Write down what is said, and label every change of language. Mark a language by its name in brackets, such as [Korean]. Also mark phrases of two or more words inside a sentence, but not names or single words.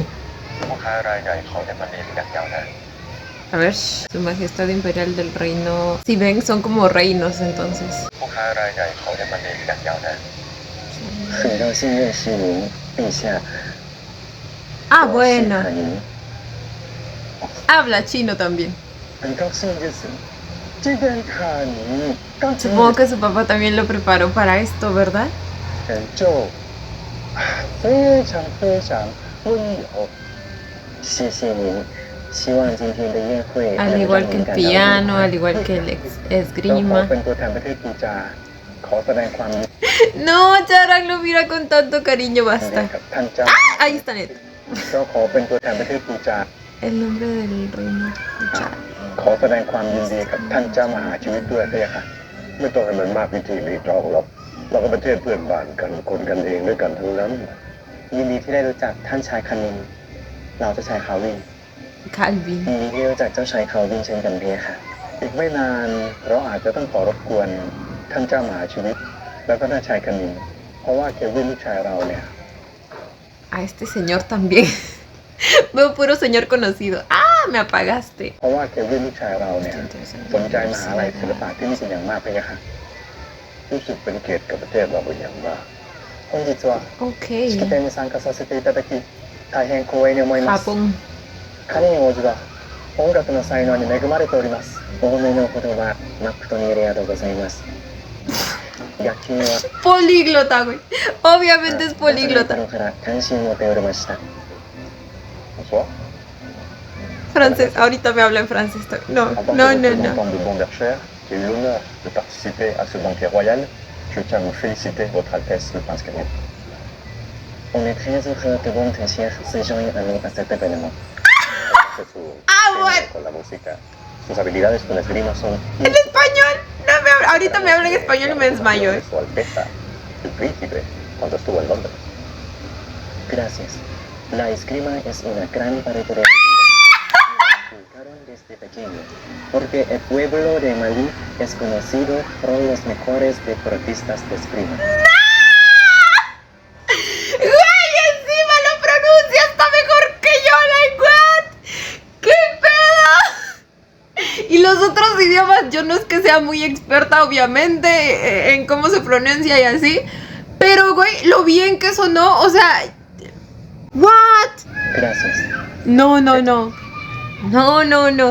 [Spanish] A ver, su majestad imperial del reino. Si ven, son como reinos entonces. Ah, bueno. Habla chino también. [Chinese] 很高兴就是今天看你刚才 [Spanish] Supongo que su papá también lo preparó para esto, ¿verdad? [Chinese] 就非常非常温柔。谢谢您，希望今天的宴会 [Spanish] Al igual que el piano, al igual que el [Thai] เราขอ [Spanish] esgrima. [Thai] เป็นตัวแทนประเทศปูจาขอแสดงความยินดี [Spanish] No, Charang lo mira con tanto cariño, [Thai] กั [Spanish] basta. [Thai] บท่านเจ้า [Spanish] Ahí está Neto. [Thai] เราขอเป็นตัวแทนประเทศปูจา [Spanish] El nombre del reino. Chara. [Thai] ขอแสดงความยินดีกับท่านเจ้ามหาชีวิตด้วยพระยาค่ะไม่ต้องให้มันมากพิธีรีตรองหรอกเราก็ประเทศเพื่อนบ้านกันคนกันเองด้วยกันทั้งนั้น ยินดีที่ได้รู้จักท่านชายคณินเราเจ้าชายคาวิน Calvin. ยินดีที่รู้จักเจ้าชายคาวินเช่นกันพระยาค่ะอีกไม่นานเราอาจจะต้องขอรบกวนท่านเจ้ามหาชีวิต แล้วก็ท่านชายคณินเพราะว่าเควินลูกชายเราเนี่ย [Spanish] A este señor también. Veo puro señor conocido. ¡Ah! Me apagaste. [Thai] เพราะว่าเควินลูกชายเราเนี่ยสนใจมหาลัยศิลปะที่นี่เป็นอย่างมากพระยาค่ะรู้สึกเป็นเกียรติกับประเทศเราเป็นอย่างมาก [Japanese] 本日は [Spanish] Ok. [Japanese] 式典に参加させていただき大変光栄に思います [Spanish] Japón. [Japanese] カニン王子は音楽の才能に恵まれておりますお褒めの言葉誠にありがとうございます楽器には [Spanish] Políglota, güey. Obviamente es [Japanese] この [Spanish] políglota. [Japanese] 頃から関心を持っておりました [Spanish] Francés. Ahorita me habla en francés. No, [French] En tant [Spanish] no, [French] que [Spanish] no, [French] représentant [Spanish] no. [French] de Bondercher, j'ai eu l'honneur de participer à ce banquet royal. Je tiens à vous féliciter, Votre Altesse, le Prince Canel. On est très heureux que Bondercher se joigne à nous à cet événement. [Spanish] bueno. Con la música. Sus habilidades con la esgrima son... En español. No me habla. Ahorita me habla en español y me desmayo. De Su Alteza, el Príncipe, cuando estuvo en Londres. Gracias. La esgrima es una gran parte de mi vida. Me inculcaron desde pequeño, porque el pueblo de Malí es conocido por los mejores deportistas de esgrima. ¡Güey! Encima lo pronuncia hasta mejor que yo, [English] like what? [Spanish] ¡Qué pedo! Y los otros idiomas, yo no es que sea muy experta, obviamente, en cómo se pronuncia y así. Pero, güey, lo bien que sonó, o sea... ¿What? Gracias. No, no, no. No, no, no.